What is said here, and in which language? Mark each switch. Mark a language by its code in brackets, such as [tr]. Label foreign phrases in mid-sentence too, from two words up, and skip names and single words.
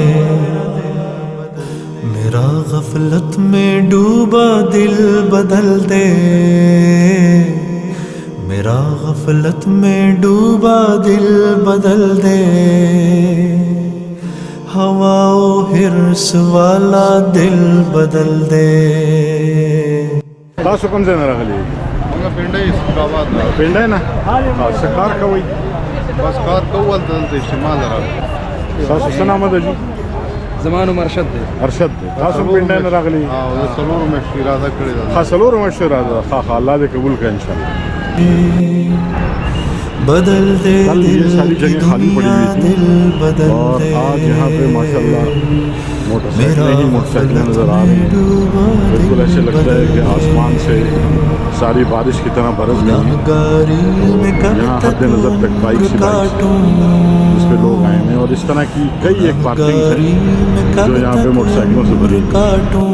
[ur] میرا غفلت میں ڈوبا دل بدل دے، میرا غفلت میں ڈوبا دل بدل دے، ہوا و حرص والا دل بدل دے۔ [ps] تاسو کوم ځای نه راغلي؟ موږ پنډۍ اسلامآباد نه پنډۍ نه؟ څه کار کوئ؟ بس کار کوو دلته استعمال راغلی. تاسو څه نام ده جی؟ زما نوم ارشد دی. ارشد دی. تاسو پنډۍ نه راغلي؟ او د څلورو میاشتو اراده کړې ده. ها څلورو میاشتو اراده ده. ښه الله دې قبول کړي انشاءالله۔ [ur] بدل دے کل یہ دل ساری کی جگہ خالی پڑی دنیا ہوئی تھی دل بدل اور دے، آج یہاں پہ ماشاءاللہ موٹر سائیکلیں ہی موٹر سائیکلیں نظر آ رہی ہیں، بالکل ایسے لگتا ہے کہ آسمان سے ساری بارش کی طرح برس گئی ہیں۔ یہاں حد نظر تک بائک سی بائک جس پہ لوگ آئے ہیں، اور اس طرح کی کئی ایک پارکنگز ہیں جو یہاں پہ موٹر سائیکلوں سے بھری ہوئی ہیں۔